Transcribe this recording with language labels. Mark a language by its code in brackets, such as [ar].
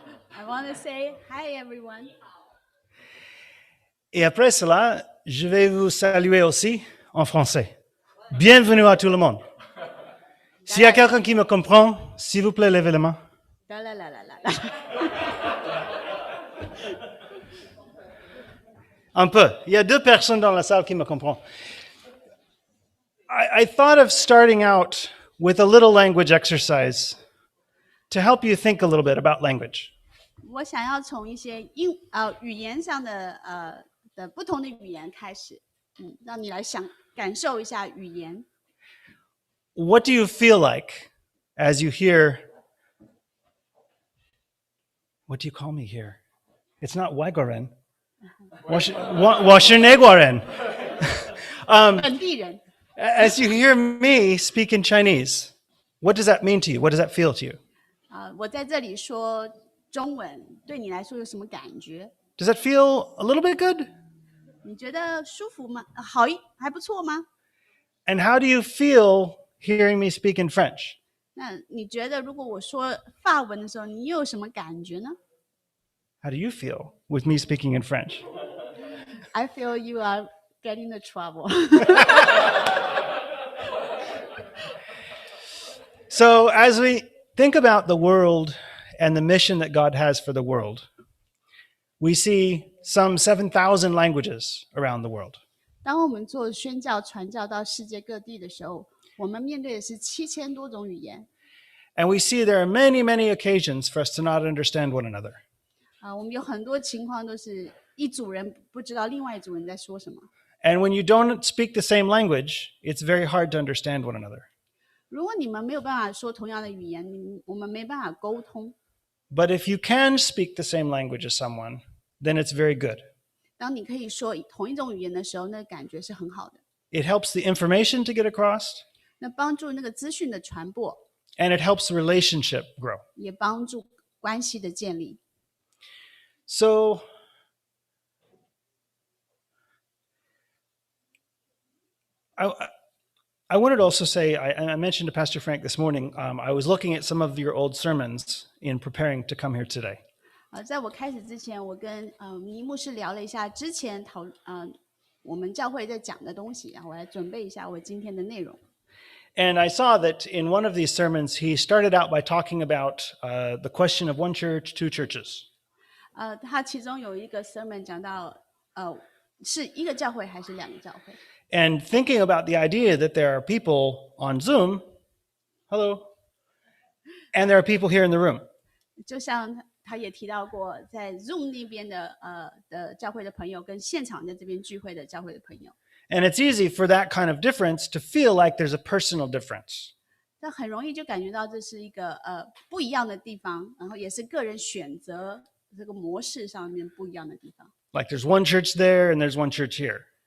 [en] I want to say hi everyone. [fr] Et après cela, je vais vous saluer aussi en français. Bienvenue à tout le monde. S'il y a quelqu'un qui me comprend, s'il vous plaît, levez la main. La la la la la. Un peu. Il y a 2 personnes dans la salle qui me comprennent. [en] I thought of starting out with a little language exercise to help you think a little bit about language. [zh] 我想要从一些语言上的不同的语言开始，让你来感受一下语言。 [en] What do you feel like as you hear? What do you call me here? It's not [zh] 外国人。我是内国人。本地人。 [en] As you hear me speak in Chinese, what does that mean to you? What does that feel to you? [zh] 我在这里说中文，对你来说有什么感觉？ [en] Does that feel a little bit good? [zh] 你觉得舒服吗？好，还不错吗？ [en] And how do you feel hearing me speak in French? [zh] 那你觉得如果我说法文的时候，你又有什么感觉呢？ [en] How do you feel with me speaking in French? I feel you are getting the trouble. So as we think about the world and the mission that God has for the world, we see some 7,000 languages around the world. [zh] 当我们做宣教传教到世界各地的时候，我们面对的是7000多种语言。 [en] And we see there are many, many occasions for us to not understand one another. [zh] 我们有很多情况都是一组人不知道另外一组人在说什么。 [en] And when you don't speak the same language, it's very hard to understand one another. [zh] 如果你们没有办法说同样的语言，我们没办法沟通。 [en] But if you can speak the same language as someone, then it's very good. [zh] 当你可以说同一种语言的时候，那感觉是很好的。 [en] It helps the information to get across, [zh] 那帮助那个资讯的传播， [en] and it helps the relationship grow. [zh] 也帮助关系的建立。 [en] So I wanted to also say, I mentioned to Pastor Frank this morning, I was looking at some of your old sermons in preparing to come here today. [zh] 在我开始之前，我跟倪牧师聊了一下之前我们教会在讲的东西，然后我来准备一下我今天的内容。 [en] And I saw that in one of these sermons, he started out by talking about the question of one church, two churches. [zh] 他其中有一个 sermon 讲到是一个教会还是两个教会。 [en] And thinking about the idea that there are people on Zoom, hello, and there are people here in the room. [zh] 就像他也提到过，在 Zoom 那边的教会的朋友，跟现场在这边聚会的教会的朋友。 [en] And it's easy for that kind of difference to feel like there's a personal difference. [zh] 那很容易就感觉到这是一个不一样的地方，然后也是个人选择这个模式上面不一样的地方。 [en] Like there's one church there and there's one church here.